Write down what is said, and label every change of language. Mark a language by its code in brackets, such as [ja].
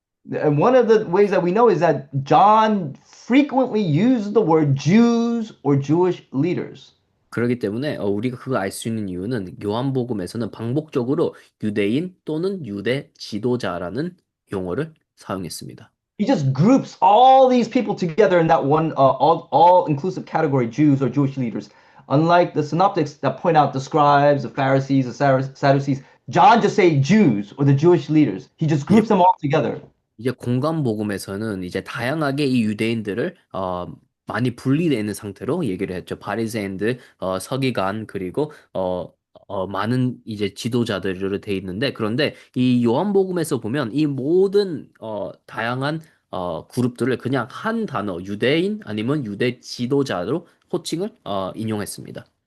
[en] And one of the ways that we know is that John frequently used the word Jews or Jewish leaders. [ko] 그렇기 때문에 우리가 그거 알 수 있는 이유는 요한복음에서는 반복적으로 유대인 또는 유대 지도자라는 용어를 사용했습니다. [en] He just groups all these people together in that one all inclusive category, Jews or Jewish leaders. Unlike the synoptics that point out the scribes, the Pharisees, the Sadducees, John just say Jews or the Jewish leaders. He just [ko] 이제 [en] groups them all together. [ko] 이제 공간복음에서는 이제 다양하게 이 유대인들을 많이 분리되어 있는 상태로 얘기를 했죠. 바리새인들, 서기관 그리고 많은 이제 지도자들로 돼 있는데 그런데 이 요한복음에서 보면 이 모든 다양한 그룹들을 그냥 한 단어 유대인 아니면 유대 지도자로 호칭을 인용했습니다.